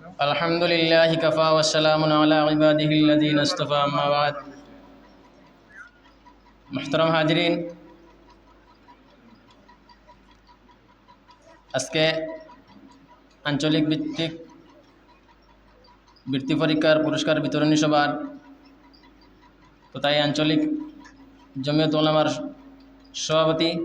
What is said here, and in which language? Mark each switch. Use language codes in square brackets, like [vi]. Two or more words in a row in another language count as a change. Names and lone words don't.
[ar] الحمد لله كفى والسلام على عباده الذين اصطفى أما بعد. [ur] محترم حاضرین, [bn] আজকে আঞ্চলিক ভিত্তিক বৃত্তি পরীক্ষার পুরস্কার বিতরণী সভার তথা আঞ্চলিক জমিয়ত উলামার সভাপতি